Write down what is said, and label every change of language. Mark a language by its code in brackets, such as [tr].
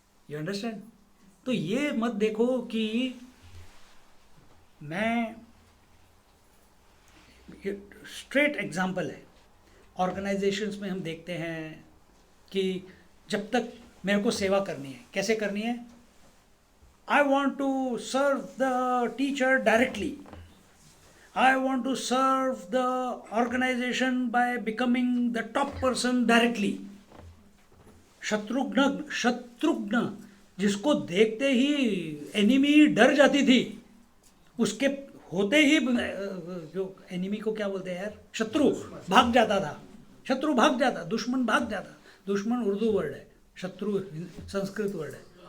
[en] You understand? [hi] तो ये मत देखो कि मैं, स्ट्रेट एग्जाम्पल है, ऑर्गेनाइजेशंस में हम देखते हैं कि जब तक मेरे को सेवा करनी है, कैसे करनी है? [en] I want to serve the teacher directly. I want to serve the organization by becoming the top person directly. Shatrughan [hi] जिसको देखते ही एनिमी डर जाती थी, उसके होते ही जो एनिमी को क्या बोलते हैं यार, शत्रु भाग जाता था, शत्रु भाग जाता, दुश्मन भाग जाता। दुश्मन उर्दू वर्ड है, शत्रु संस्कृत वर्ड है।